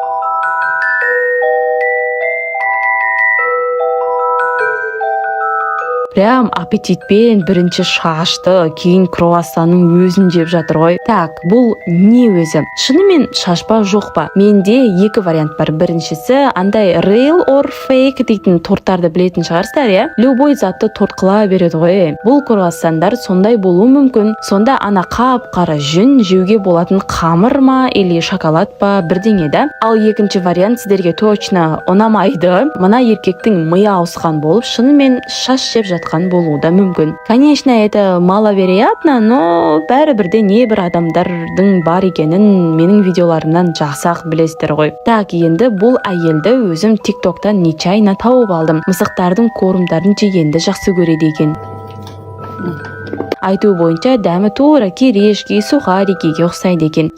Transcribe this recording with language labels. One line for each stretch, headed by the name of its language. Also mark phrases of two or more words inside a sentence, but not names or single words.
Kazakh: Прям аппетитпен бірінші шашты, кейін круассанның өзін жеп жатыр ғой. Так, бұл не өзі? Шынымен шашпа жоқ па? Менде екі вариант бар. Біріншісі, андай
English: real or fake
Kazakh: дейтін торттарды білетін шығарсыздар, иә? Любой затты торт-қыла береді ғой. Бұл круассандар сондай болуы мүмкін. Сонда ана қап-қара жүн жеуге болатын қамыр ма или шоколад па бірдеңе да. Ал екінші вариант сіздерге точно ұнамайды. Мына еркектің миы ауысқан болып, шынымен шаш жеп жатқан болуы да мүмкін.
Russian: Конечно, это маловероятно, но
Kazakh: бәрібірде небір адамдардың бар екенін менің видеоларымнан жақсы-ақ білесіздер ғой. Так, енді бұл әйелді өзім TikToktан нечайна тауып алдым. Мысықтардың корымдарын жегенді жақсы көреді екен. Айту бойынша дәмі тура кирешки, сухарикиге ұқсайды екен.